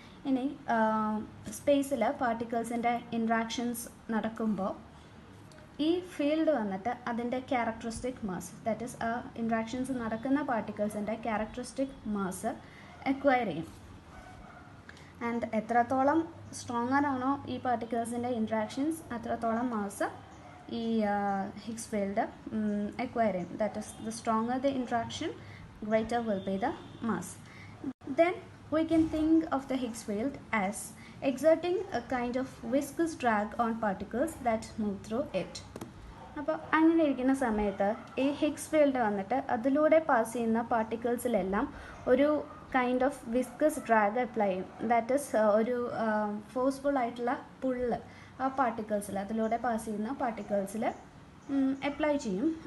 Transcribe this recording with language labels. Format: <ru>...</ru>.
<ml>ഇനി സ്പേസിൽ പാർട്ടിക്കിൾസിൻ്റെ ഇൻട്രാക്ഷൻസ് നടക്കുമ്പോൾ ഈ ഫീൽഡ് വന്നിട്ട് അതിൻ്റെ ക്യാരക്ടറിസ്റ്റിക് മാസ്, ദാറ്റ് ഈസ് ആ ഇൻട്രാക്ഷൻസ് നടക്കുന്ന പാർട്ടിക്കിൾസിൻ്റെ ക്യാരക്ടറിസ്റ്റിക് മാസ് എക്വയർ ചെയ്യും.</ml> <en>and</en> <ml>എത്രത്തോളം സ്ട്രോങ്ങർ ആണോ ഈ പാർട്ടിക്കിൾസിൻ്റെ ഇൻട്രാക്ഷൻസ് അത്രത്തോളം മാസ് ഈ ഹിഗ്സ് ഫീൽഡ് എക്വയർ ചെയ്യും.</ml> <en>That is the stronger the interaction, greater will be the mass. Then we can think of the Higgs field as exerting a kind of viscous drag on particles that move through it.</en> <ml>അപ്പോൾ അങ്ങനെ ഇരിക്കുന്ന സമയത്ത് ഈ Higgs field വന്നിട്ട് അതിലൂടെ pass ചെയ്യുന്ന പാർട്ടിക്കിൾസിലെല്ലാം ഒരു kind of viscous drag apply ചെയ്യും.</ml> <en>that is</en> <ml>ഒരു ഫോഴ്സ്ഫുൾ ആയിട്ടുള്ള പുള്ള് ആ പാർട്ടിക്കിൾസിൽ, അതിലൂടെ പാസ് ചെയ്യുന്ന പാർട്ടിക്കിൾസിൽ അപ്ലൈ ചെയ്യും.</ml>